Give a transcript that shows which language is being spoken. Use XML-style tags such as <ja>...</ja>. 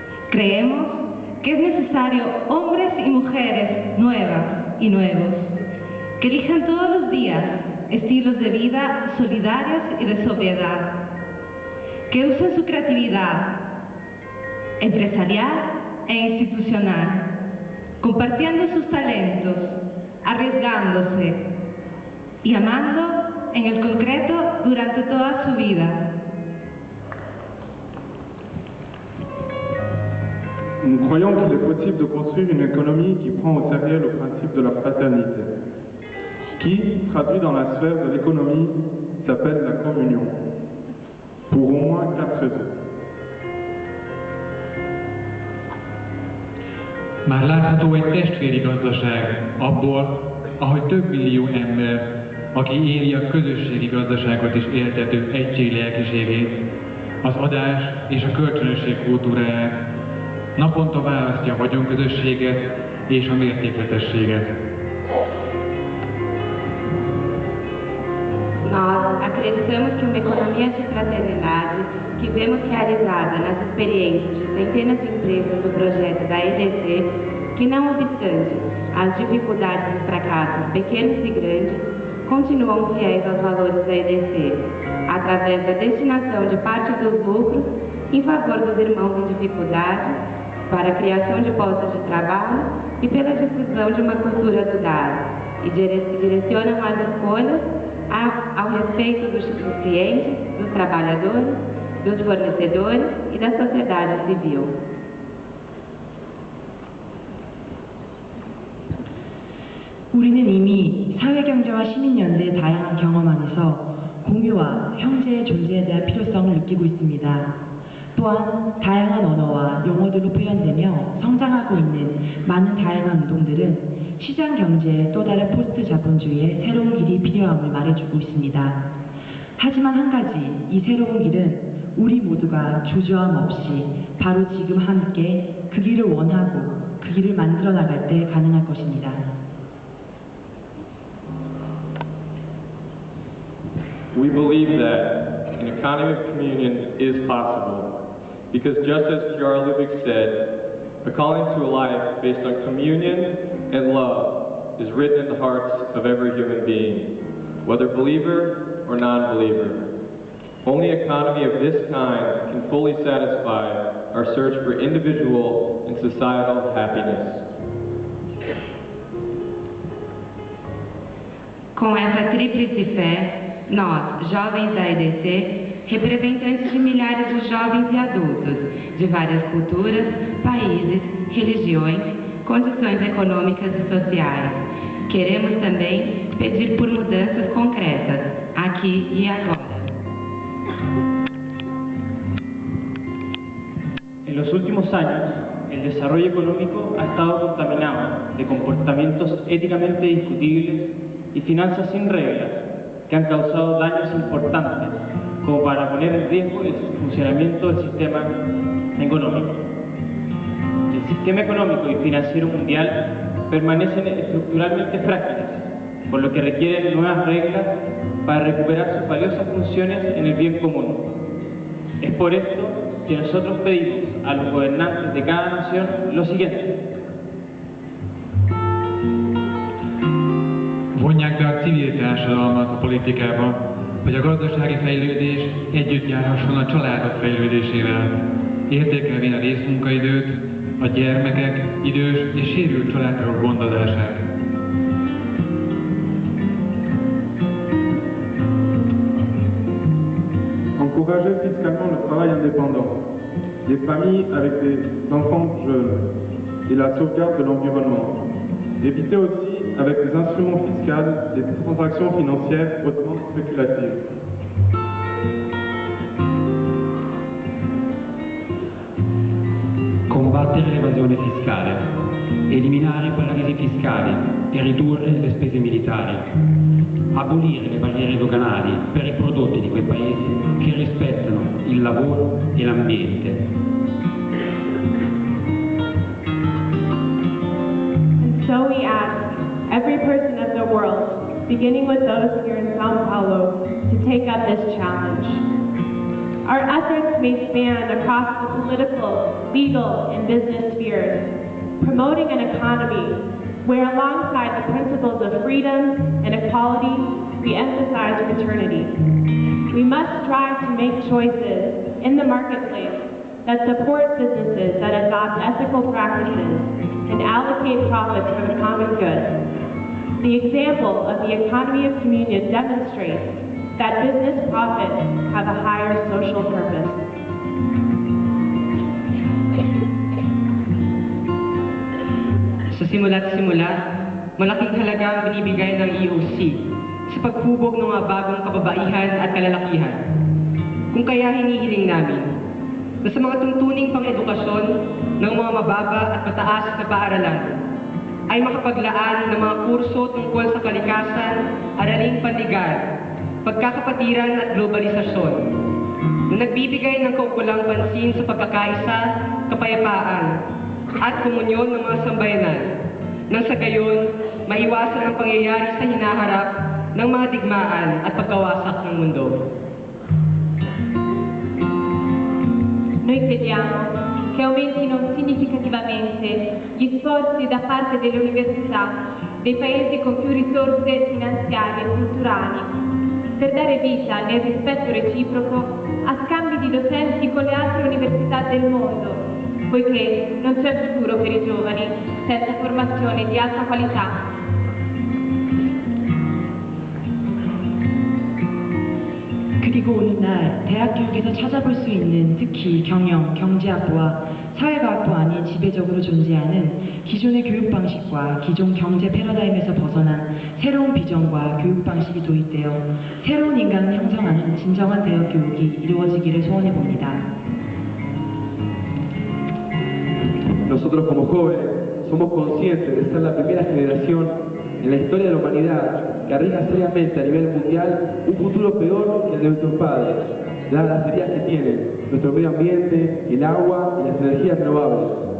<es>Creemos que es necesario hombres y mujeres nuevas y nuevos, que elijan todos los días estilos de vida solidarios y de sobriedad, que usen su creatividad empresarial e institucional, compartiendo sus talentos, arriesgándose y amando en el concreto durante toda su vida.</es> <fr>Nous croyons qu'il est possible de construire une économie qui prend au sérieux le principe de la fraternité, qui, traduit dans la sphère de l'économie, s'appelle la communion, pour au moins 4 raisons.</fr> <hu>Már látható egy testvéri gazdaság abból, ahogy több millió ember, aki éli a közösségi gazdaságot is éltető egység lelkiségét, az adás és a kölcsönösség kultúráját, naponta választja a vagyonközösséget és a mértékletességet.</hu> <pt>Nós acreditamos que uma economia de fraternidade que vemos realizada nas experiências de centenas de empresas do projeto da EDC, que não obstante as dificuldades e fracassos pequenos e grandes, continuam fiéis aos valores da EDC, através da destinação de parte dos lucros em favor dos irmãos em dificuldade, para a criação de postos de trabalho e pela difusão de uma cultura do dar, e direcionam as escolhas ao respeito dos clientes, dos trabalhadores, dos fornecedores e da sociedade civil.</pt> <ko>우리는 이미 사회경제와 시민연대의 다양한 경험 안에서 공유와 형제의 존재에 대한 필요성을 느끼고 있습니다. 또한 다양한 언어와 용어들로 표현되며 성장하고 있는 많은 다양한 운동들은 시장경제의 또 다른 포스트 자본주의의 새로운 길이 필요함을 말해주고 있습니다. 하지만 한 가지, 이 새로운 길은 우리 모두가 주저함 없이 바로 지금 함께 그 길을 원하고 그 길을 만들어 나갈 때 가능할 것입니다.</ko> <en>We believe that an economy of communion is possible because just as J.R. Liebig said, a calling to a life based on communion and love is written in the hearts of every human being, whether believer or non-believer. Only an economy of this kind can fully satisfy our search for individual and societal happiness.</en> <pt>Com essa tríplice fé, nós, jovens da EDC, representantes de milhares de jovens e adultos, de várias culturas, países, religiões, condições econômicas e sociais, queremos também pedir por mudanças concretas, aqui e agora.</pt> <es>En los últimos años, el desarrollo económico ha estado contaminado de comportamientos éticamente discutibles y finanzas sin reglas que han causado daños importantes como para poner en riesgo el funcionamiento del sistema económico. El sistema económico y financiero mundial permanecen estructuralmente frágiles, por lo que requieren nuevas reglas para recuperar sus valiosas funciones en el bien común. Es por esto que nosotros pedimos a los gobernantes de cada nación lo siguiente.</es> <hu>Vonják be a civil társadalmat a politikába, hogy a gazdasági fejlődés együtt járhasson a családok fejlődésével, értékelvén a részmunkaidőt, a gyermekek, idős és sérült családok gondozását.</hu> <fr>Encourager fiscalement le travail indépendant, les familles avec des enfants jeunes et la sauvegarde de l'environnement. Éviter aussi, avec des instruments fiscaux, les transactions financières hautement spéculatives.</fr> <it>Combattere l'evasione fiscale, eliminare i paradisi fiscali e ridurre le spese militari, abolire le barriere doganali per i prodotti di quei paesi che rispettano il lavoro e l'ambiente.</it> <en>So we ask every person of the world, beginning with those here in Sao Paulo, to take up this challenge. Our efforts may span across the political, legal, and business spheres, promoting an economy where alongside the principles of freedom and equality, we emphasize fraternity. We must strive to make choices in the marketplace that support businesses that adopt ethical practices and allocate profits for the common good. The example of the economy of communion demonstrates that business profits have a higher social purpose.</en> <tl>Sa simula't simula, malaking halaga ang binibigay ng EOC sa paghubog ng mga bagong kababaihan at kalalakihan. Kung kaya hinihiling namin na sa mga tuntuning pang-edukasyon ng mga mababa at mataas na paaralan ay makapaglaan ng mga kurso tungkol sa kalikasan, araling panligar, pagkakapatiran at globalisasyon na nagbibigay ng kaukulang pansin sa pagkakaisa, kapayapaan at komunyon ng mga sambayanan nang sa gayon maiwasan ang pangyayari sa hinaharap ng mga digmaan at pagkawasak ng mundo.</tl> <it>Noi crediamo che aumentino significativamente gli sforzi da parte delle università dei paesi con più risorse finanziarie e culturali per dare vita nel rispetto reciproco a scambi di docenti con le altre università del mondo, poiché non c'è futuro per i giovani senza formazione di alta qualità.</it> <ko>그리고 오늘날 대학 교육에서 찾아볼 수 있는 특히 경영, 경제학부와 사회과학부 안이 지배적으로 존재하는 기존의 교육 방식과 기존 경제 패러다임에서 벗어난 새로운 비전과 교육 방식이 도입되어 새로운 인간을 형성하는 진정한 대학 교육이 이루어지기를 소원해 봅니다.</ko> <es>Nosotros como jóvenes somos conscientes de ser la primera generación en la historia de la humanidad que arriesga seriamente a nivel mundial un futuro peor que el de nuestros padres, dadas las heridas que tienen nuestro medio ambiente, el agua y las energías renovables.</es>